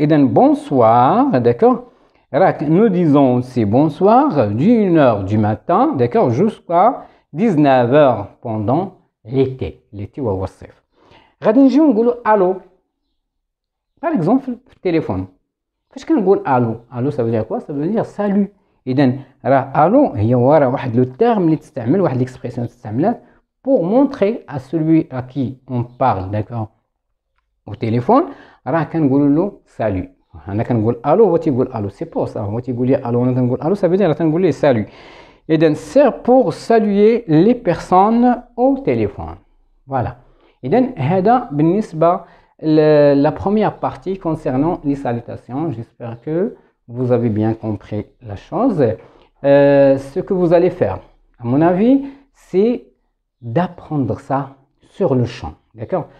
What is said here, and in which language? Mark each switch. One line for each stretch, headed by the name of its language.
Arabic: اذا بونسوار داكوغ، راك نو ديزون سي بونسوار دي
French: 1 heure du matin
Arabic: داكوغ
French: jusqu'à 19 heures pendant l'été
Arabic: وهو الصيف. غادي نجيو نقولوا الو par exemple في التليفون. فاش كنقول الو
French: ça veut dire quoi؟ ça veut dire salut.
Arabic: اذا راه الو هي راه واحد لو تيرم اللي تستعمل، واحد ليكسبرسيون تستعملات
French: pour montrer à celui à qui on parle d'accord au téléphone
Arabic: راه كنقولوا له salut. انا كنقول الو هو تيقول الو، سي بور سا هو تيقول لي الو انا كنقول الو،
French: ça veut dire
Arabic: راه تنقول ليه salut.
French: اذا c'est pour saluer les personnes au téléphone. voilà.
Arabic: اذا هذا بالنسبه
French: la première partie concernant les salutations. J'espère que vous avez bien compris la chose. Ce que vous allez faire, à mon avis, c'est d'apprendre ça sur le champ. D'accord?